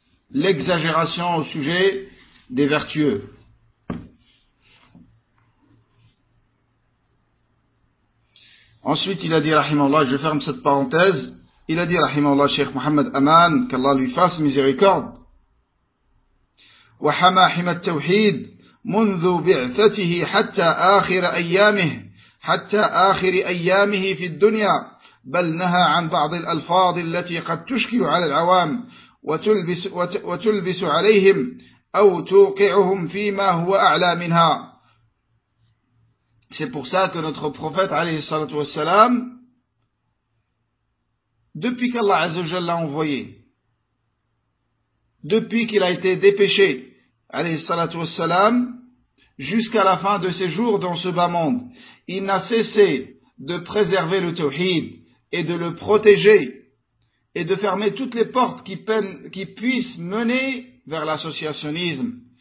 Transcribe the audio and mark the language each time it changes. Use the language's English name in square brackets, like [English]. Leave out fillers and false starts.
[French] L'exagération au sujet des vertueux. Ensuite, il a dit, rahimallah, je ferme cette parenthèse, il a dit, rahimallah, Cheikh Mohamed Aman, qu'Allah lui fasse miséricorde. [Arabic] Wa hama hima at-tawhid منذ بعثته حتى آخر أيامه حتى آخر أيامه في الدنيا بل نهى عن بعض الألفاظ التي قد تشكل على العوام وتلبس عليهم أو توقعهم فيما هو أعلى منها. [French] C'est pour ça que notre prophète عليه الصلاة والسلام depuis qu'Allah عز وجل l'a envoyé, depuis qu'il a été dépêché عليه الصلاة والسلام jusqu'à la fin de ses jours dans ce bas monde, il n'a cessé de préserver le tawhid et de le protéger et de fermer toutes les portes qui puissent mener vers l'associationnisme.